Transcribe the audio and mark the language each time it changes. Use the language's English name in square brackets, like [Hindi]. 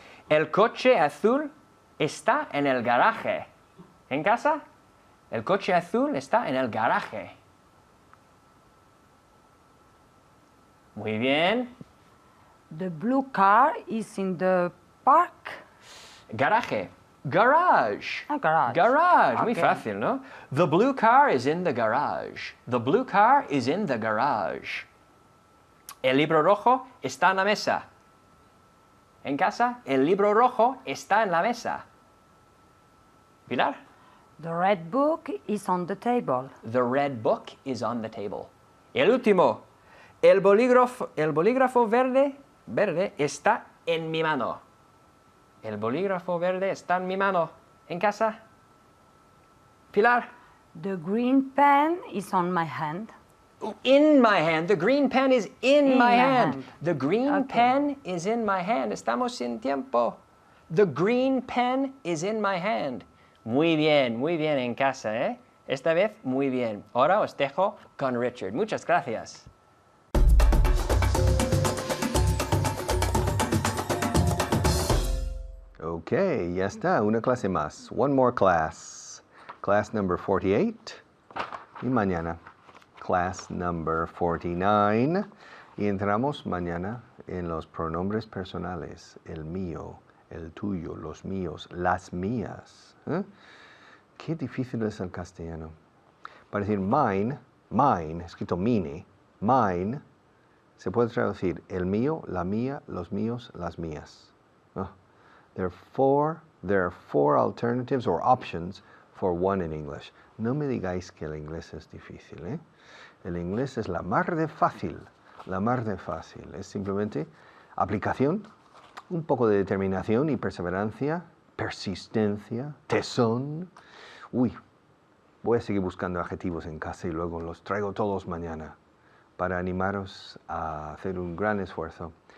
[Spanish] El coche azul está en el garaje. ¿En casa? El coche azul está en el garaje. Muy bien. [English] The blue car is in the park. Garaje. Garage. A garage. Garage. Muy Okay. [Spanish] fácil, ¿no? [English] The blue car is in the garage. The blue car is in the garage. [Spanish] El libro rojo está en la mesa. En casa, el libro rojo está en la mesa. Pilar? [English] The red book is on the table. The red book is on the table. [Spanish] El último. El bolígrafo verde está en mi mano. El bolígrafo verde está en mi mano. ¿En casa? Pilar? [English] The green pen is on my hand. In my hand. The green pen is in my hand. hand. The green Okay. pen is in my hand. [Spanish] Estamos sin tiempo. [English] The green pen is in my hand. [Spanish] Muy bien en casa, ¿eh? Esta vez muy bien. Ahora os dejo con Richard. Muchas gracias. Okay, ya está, una clase más. [English] One more class. Class number 48. [Spanish] Y mañana, [English] class number 49. [Spanish] Y entramos mañana en los pronombres personales. El mío, el tuyo, los míos, las mías. ¿Eh? Qué difícil es el castellano. Para decir mine, escrito mine, mine, se puede traducir el mío, la mía, los míos, las mías. [English] There are four alternatives or options for one in English. [Spanish] No me digáis que el inglés es difícil, ¿eh? El inglés es la mar de fácil, la mar de fácil. Es simplemente aplicación, un poco de determinación y perseverancia, persistencia, tesón. Uy, voy a seguir buscando adjetivos en casa y luego los traigo todos mañana para animaros a hacer un gran esfuerzo